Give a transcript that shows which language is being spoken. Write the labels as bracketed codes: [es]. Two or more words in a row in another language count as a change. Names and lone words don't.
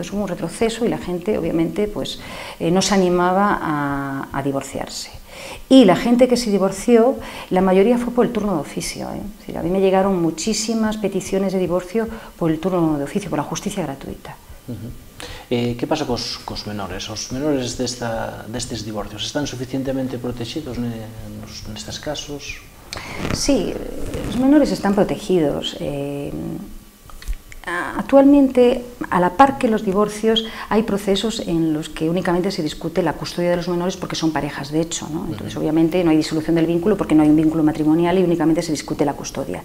[es] Entonces hubo un retroceso y la gente obviamente pues no se animaba a divorciarse. Y la gente que se divorció, la mayoría fue por el turno de oficio, ¿eh? Es decir, a mí me llegaron muchísimas peticiones de divorcio por el turno de oficio, por la justicia gratuita. [gl] Que pasa cos menores? Os menores destes divorcios están suficientemente protegidos nestes casos? [es] Sí, los menores están protegidos. Actualmente, a la par que los divorcios, hay procesos en los que únicamente se discute la custodia de los menores porque son parejas de hecho, ¿no? Entonces, obviamente, no hay disolución del vínculo porque no hay un vínculo matrimonial y únicamente se discute la custodia.